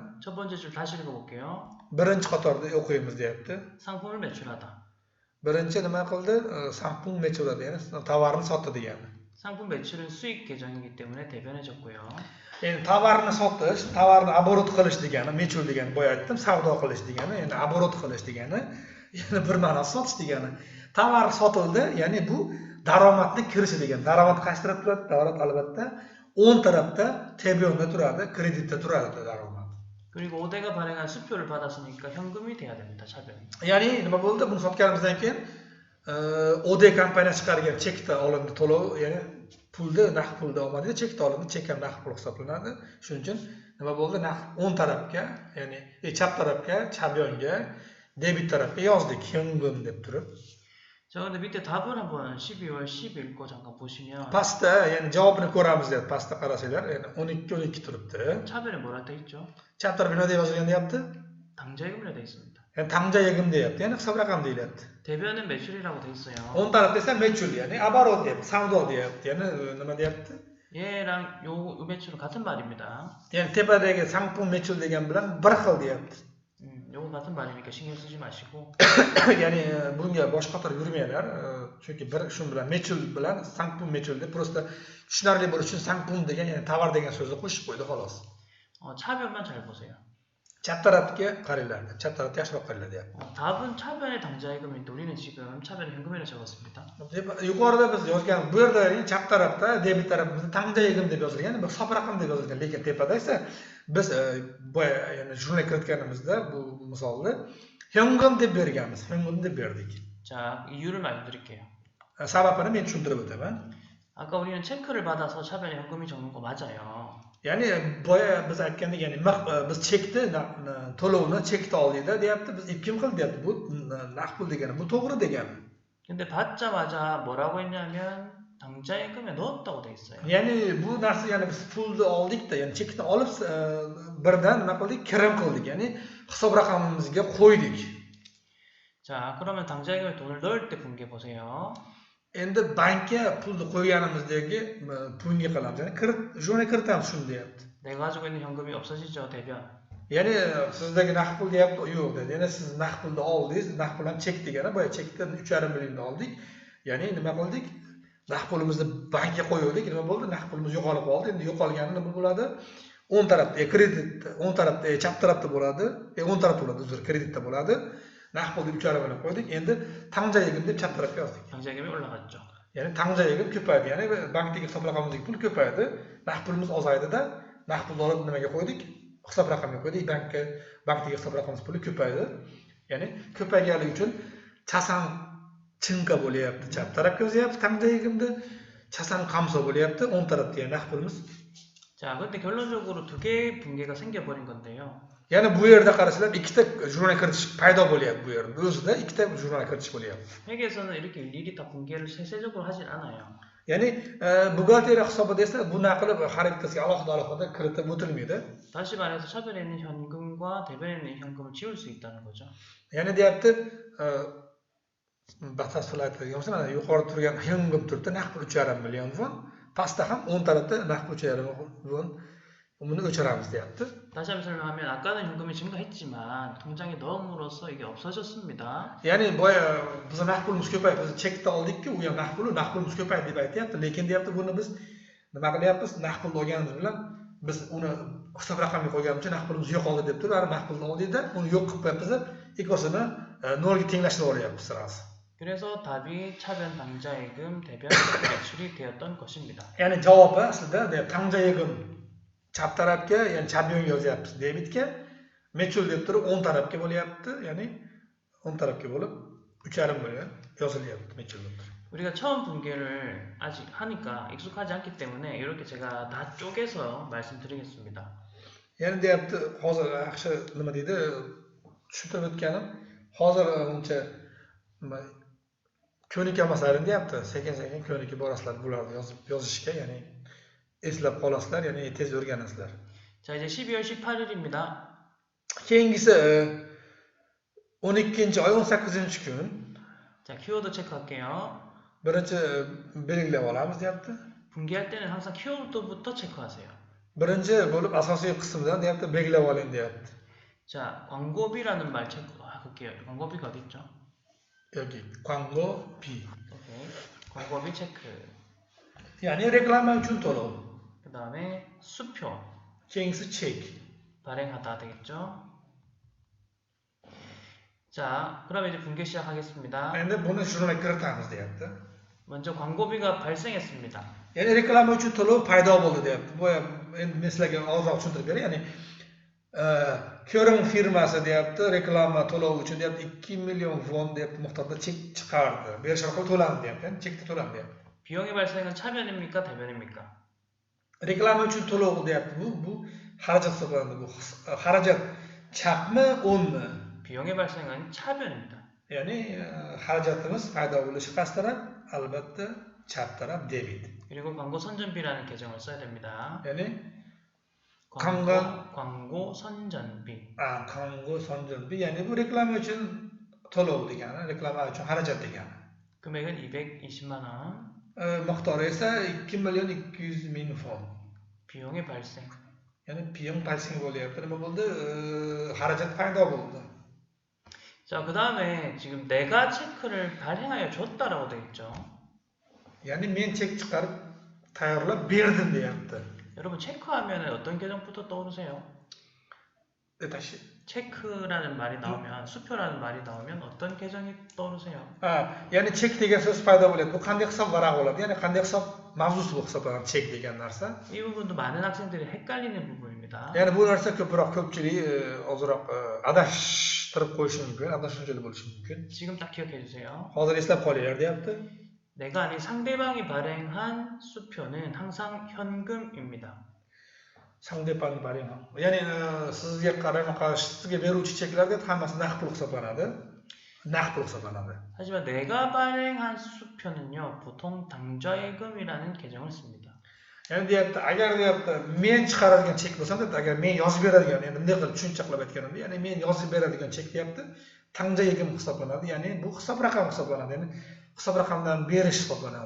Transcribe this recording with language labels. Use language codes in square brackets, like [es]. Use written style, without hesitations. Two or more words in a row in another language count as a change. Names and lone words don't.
[ko] 첫 번째 줄 다시 읽어볼게요. [uz] Birinchi qatorda o'qiymiz deyapti. [ko] 상품을 매출하다. [uz] Birinchi nima qildi? [ko] 상품 매출하다, [uz] ya'ni tovarni sotdi degani. [ko] 상품 매출은 수익 계정이기 때문에 대변해 줬고요. [uz] Endi tovarni sotish, tovarni оборот qilish degani, mechul degani, boya aytdim, savdo qilish degani, endi оборот qilish degani, ya'ni bir ma'nosi sotish degani. Tovar sotildi, ya'ni bu daromadni kirishi degani. Daromad qaysi tarafda turadi? Daromad albatta o'ng tarafda, TBO'da turadi, kreditda turadi daromad. [ko] 그리고 오대가 발행한 수표를 받았으니까 현금이 돼야 됩니다. 차변이. [uz] Ya'ni nima bo'ldi? Buni sotganimizdan keyin OD kompaniyasi chiqargan chekda olindi to'lov, ya'ni pulni naqd pulda olmadi, chekda olindi, chek ham naqd pul hisoblanadi. Shuning uchun nima bo'ldi? Naqd o'ng tarafga, ya'ni chap tarafga, chabyonga, debit tarafga yozdik, 현금 deb turib. [ko] 자, 근데 밑에 답을 한번 12월 10일 거 잠깐 보시면 [uz] pastda ya'ni javobini ko'ramiz deyapti. Pastda qarasanglar, ya'ni 12 turibdi. [ko] 차변에 뭐라 돼 있죠? [uz] Chap tarafga nima deb yozilgan deyapti? [ko] 당자예금이라 돼 있습니다. [uz] Ya'ni tangja yig'im deyapti. Ya'ni hisob raqam deyilyapti. [ko] 대변은 매출이라고 돼 있어요. [uz] O'ng tarafda esa mechul, ya'ni оборот deyapti, savdo deyapti. Ya'ni nima deyapti? [ko] 얘랑 요 매출은 같은 말입니다. [uz] Ya'ni tepadagi 상품 mechul degan bilan bir xil deyapti. [ko] 요거 같은 말이니까 신경 쓰지 마시고 [uz] Ya'ni bunga bosh qotir yurmanglar. Chunki bir shu bilan mechul bilan 상품 mechul deb просто tushunarli bo'lishi uchun 상품 degan, ya'ni tovar degan so'zni qo'shib qo'ydi xolos. [ko] 차변만 잘 보세요. [uz] Chap tarafga qaranglar. Chap tarafga yaxshiroq qaranglar deyapti. [ko] 답은 차변의 당자예금인데 우리는 지금 차변의 현금이라 적었습니다. [uz] Yuqorida biz yozgan bu yerda chap tarafda debit tarafimizda tangja yig'im deb yozilgan, bu hisob raqam deb yozilgan. Lekin tepada esa biz boya ya'ni jurnal kiritganimizda bu misolni 현금 deb berganmiz. 현금 deb berdik. [ko] 자, 이유를 말씀드릴게요. [uz] Sababini men tushuntirib o'taman. [ko] 아까 우리는 체크를 받아서 차변에 현금이 적는 거 맞아요. [uz] Ya'ni boya biz aytgandek, ya'ni biz chekni to'lovni chekda oldikda deyapti, biz ikki xil deyapti. Bu naqd pul degani, bu to'g'ri degani. [ko] 근데 받자마자 뭐라고 했냐면 당자예금에 넣었다고 돼 있어요. [uz] Ya'ni bu narsa, ya'ni biz pulni oldikda, ya'ni chekni olib birdan nima qildik? Kirim qildik. Ya'ni hisob raqamimizga qo'ydik. [ko] 자, 그러면 당자예금에 돈을 넣을 때 분개 보세요. [uz] Endi bankka pulni qo'yganimizdagi bunga qilamiz. Ya'ni jurnal kiritamiz shuni deyapti. [ko] 내가 가지고 있는 현금이 없어지죠, 대변. [uz] Ya'ni sizdagi naqd pul deyapti, yo'q dedi. Ya'ni siz naqd pulni oldingiz, naqd pul ham chek degani, boya chekdan 3,5 millionni oldik. Ya'ni nima qildik? Naqd pulimizni bankka qo'ydik. Nima bo'ldi? Naqd pulimiz yo'qolib qoldi. Endi yo'qolgani nima bo'ladi? O'ng tarafda kredit, o'ng tarafda chap tarafda bo'ladi. O'ng tarafda bo'ladi, uzr, kreditda bo'ladi. Naqd pulni 3,5 million qo'ydik. Endi tangja yig'im deb chap tarafga yozdik. 당자예금이 올라갔죠. Ya'ni tangja yig'im ko'paydi. Ya'ni bankdagi hisob raqamimizdagi pul ko'paydi. Naqd pulimiz ozaydi-da, naqd pulni olib nimaga qo'ydik? Hisob raqamiga qo'ydik. Bankdagi hisob raqamimiz puli ko'paydi. Ya'ni ko'payganligi uchun chasan chinqa bo'lyapti. Chap tarafga yozyapti tangja yig'imni. chasan qamso bo'lyapti. O'ng tarafda naqd pulimiz. [ko] 자, 근데 결론적으로 두 개의 분개가 생겨버린 건데요. [uz] Ya'ni bu yerda qarasanglar ikkita jurnal kiritish paydo bo'lyapti bu yerda. O'zida ikkita jurnal kiritish bo'lyapti. [ko] 회계에서는 이렇게 일일이 다 분개를 세세적으로 하진 않아요. [uz] Ya'ni buxgalteriya hisobida esa bunaqa qilib har ikkitasiga alohida kiritib o'tilmaydi. [ko] 다시 말해서 차변에 있는 현금과 대변에 있는 현금을 지울 수 있다는 거죠. [uz] Ya'ni deyapti, batafsil aytadigan bo'lsam, mana yuqorida turgan 현금 turibdi, naqd pul 3,5 million won. Pastda ham o'ng tarafda naqd pul 3,5 won. Buni o'chiramiz deyapti. [ko] 다시 한번 설명하면 아까는 현금이 증가했지만 통장에 넣음으로써 이게 없어졌습니다. [uz] Ya'ni boya biz naqd pulimiz ko'paydi, biz chekda oldik-ku, u ham naqd pulimiz ko'paydi deb aytyapti. Lekin deyapti, buni biz nima qilyapmiz? Naqd pulni olganimiz bilan biz uni hisob raqamiga qo'yganimizcha naqd pulimiz yo'qoldi deb turib, naqd pulni oldikda, uni yo'q qilib qo'yapmiz, ikkosini nolga tenglashtirib olyapmiz sirasi. [ko] 그래서 답이 차변 당자예금 대변 매출이 되었던 것입니다. [uz] Ya'ni javobi aslida tangja yig'im chap tarafga, ya'ni chap yonga yozyapmiz debitga, mechul deb turib o'ng tarafga bo'lyapti, ya'ni o'ng tarafga bo'lib 3,5 million yozilyapti mechul deb turib. [ko] 우리가 처음 분개를 아직 하니까 익숙하지 않기 때문에 이렇게 제가 다 쪼개서 말씀드리겠습니다. [uz] Ya'ni deyapti, hozir yaxshi nima deydi, tushuntirib o'tganim, hozir uncha ko'nikamaslaring deyapti, sekin-sekin ko'nikib borasizlar bularni yozishga, ya'ni eslab qolasizlar, ya'ni tez o'rganasizlar. [ko] 자, 이제 12월 18일입니다. [uz] Keyingisi 12-oy 18-kun. [ko] 자, 키워드 체크할게요. [uz] Birinchi belgilab olamiz deyapti. [ko] 분개할 때는 항상 키워드부터 체크하세요. [uz] Birinchi bo'lib asosiy qismdan deyapti, belgilab oling deyapti. [ko] 자, 광고비라는 말 체크할게요. 광고비가 어디 있죠? Yoki 광고비. 오케이. 광고비 체크. [uz] Ya'ni reklama uchun to'lov. [ko] 그다음에 수표. [uz] Keyingisi chek. [ko] 발행하다 되겠죠? 자, 그럼 이제 분개 시작하겠습니다. [uz] Endi buni jurnalga kiritamiz deyapti. [ko] 먼저 광고비가 발생했습니다. [uz] Ya'ni reklama uchun to'lov paydo bo'ldi deyapti. Bu endi men sizlarga ozroq tushuntirib beray. Ya'ni ko'rim firmasi deyapti, reklama to'lovi uchun deyapti 2 million won deyapti miqdorda chek chiqardi. Berish orqali to'landi deyapti. Ya'ni chekda to'landi deyapti. [ko] 비용의 발생은 차변입니까? 대변입니까? [uz] Reklama uchun to'lov deyapti. Bu xarajat hisoblanadi. Bu xarajat chapmi, o'ngmi? [ko] 비용의 발생은 차변입니다. [uz] Ya'ni xarajatimiz paydo bo'lishi qaysi taraf? Albatta chap taraf debit. [ko] 그리고 광고 선전비라는 계정을 써야 됩니다. [uz] Ya'ni [ko] 광고 선전비. 광고 선전비, [uz] ya'ni bu reklama uchun to'lov degani, reklama uchun xarajat degani. [ko] 금액은 220만 원. [uz] Miqdori esa 2.200.000 fond. [ko] 비용의 발생. [uz] Ya'ni [ko] 비용 발생 [uz] bo'lyapti. Nima bo'ldi? Xarajat paydo bo'ldi. [ko] 자, 그 다음에 지금 내가 체크를 발행하여 줬다라고 되어 있죠. [uz] Ya'ni men chek chiqarib tayyorlab berdim deyapti. [ko] 여러분 체크하면 어떤 계정부터 떠오르세요? Dashi. 체크라는 말이 나오면, 수표라는 말이 나오면 어떤 계정이 떠오르세요? [uz] Ya'ni chek degan so'z paydo bo'ladi. Bu qanday hisob varaq bo'ladi? Ya'ni qanday hisob mavzusi bu hisoblanadi chek degan narsa. [ko] 이 부분도 많은 학생들이 헷갈리는 부분입니다. [uz] Ya'ni bu narsa ko'pchilik ozroq adashtirib qo'yishi mumkin, adashuvchilik bo'lishi mumkin. [ko] 지금 딱 기억해 주세요. [uz] Hozir eslab qolinglar deyapti. [ko] 내가 아닌 상대방이 발행한 수표는 항상 현금입니다. 상대방이 발행한. [uz] Ya'ni sizga qarama-qarshi sizga beruvchi cheklarda hammasi naqd pul hisoblanadi. Naqd pul hisoblanadi. [ko] 하지만 내가 발행한 수표는요, 보통 당좌예금이라는 계정을 씁니다. [uz] Ya'ni deyapti, agar deyapti, men chiqaradigan chek bo'lsa, agar men yozib beradigan, endi bunday qilib tushunchaqlab aytganimda, ya'ni men yozib beradigan chek deyapti, 당좌예금 hisoblanadi. Ya'ni bu hisob raqami hisoblanadi. Ya'ni hisob raqamdan berish hisoblanadi.